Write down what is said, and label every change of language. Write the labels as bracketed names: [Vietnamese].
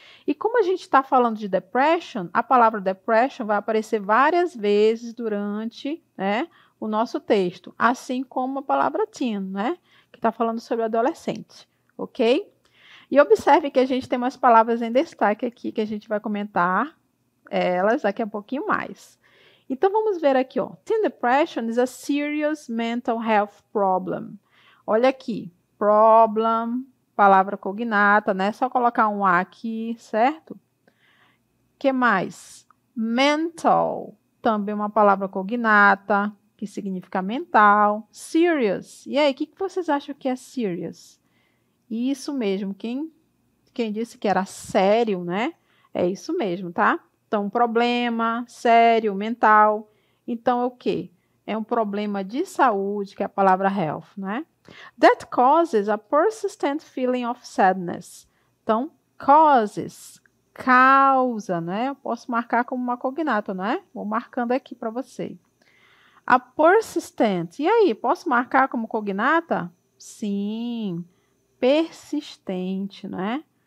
[Portuguese] E como a gente está falando de depression, a palavra depression vai aparecer várias vezes durante, né, o nosso texto, assim como a palavra teen, né, que está falando sobre adolescente, ok? E observe que a gente tem umas palavras em destaque aqui que a gente vai comentar elas daqui a pouquinho mais. Então vamos ver aqui, ó. [English] Teen depression is a serious mental health problem. [Portuguese] Olha aqui, problem, palavra cognata, né? Só colocar um A aqui, certo? Que mais? Mental, também uma palavra cognata, que significa mental. Serious. E aí, o que vocês acham que é serious? Isso mesmo, quem Quem disse que era sério, né? É isso mesmo, tá? Então, problema sério, mental. Então, é o quê? É um problema de saúde, que é a palavra health, né? [English] That causes a persistent feeling of sadness. [Portuguese] Então, causes, causa, né? Eu posso marcar como uma cognata, não é? Vou marcando aqui para você. [English] A persistent. [Portuguese] E aí, posso marcar como cognata? Sim, persistente, não é?